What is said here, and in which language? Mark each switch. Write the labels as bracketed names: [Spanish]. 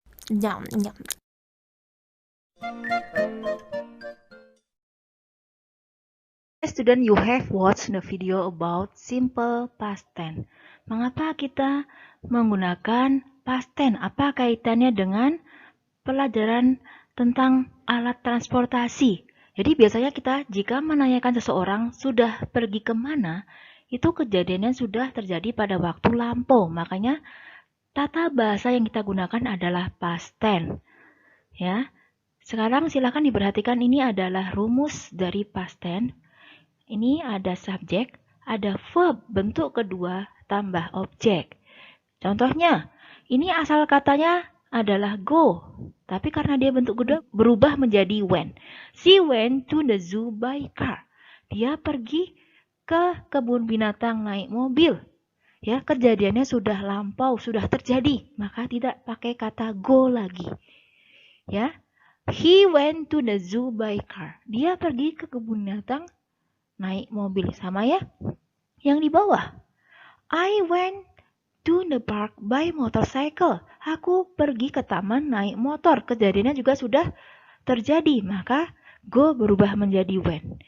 [English] Yum, yum. Student, you have watched the video about simple past tense. [Indonesian] Mengapa kita menggunakan past tense? Apa kaitannya dengan pelajaran tentang alat transportasi? Jadi biasanya kita jika menanyakan seseorang sudah pergi kemana, itu kejadiannya sudah terjadi pada waktu lampau. Makanya tata bahasa yang kita gunakan adalah past tense. Ya. Sekarang silakan diperhatikan, ini adalah rumus dari past tense. Ini ada subjek, ada verb bentuk kedua tambah objek. Contohnya, ini asal katanya adalah go, tapi karena dia bentuk kedua berubah menjadi went. [English] She went to the zoo by car. [Indonesian] Dia pergi ke kebun binatang naik mobil. Ya, kejadiannya sudah lampau, sudah terjadi, maka tidak pakai kata go lagi. Ya. [English] He went to the zoo by car. [Indonesian] Dia pergi ke kebun binatang naik mobil, sama ya. Yang di bawah, [English] I went to the park by motorcycle. [Indonesian] Aku pergi ke taman naik motor. Kejadiannya juga sudah terjadi, maka go berubah menjadi went.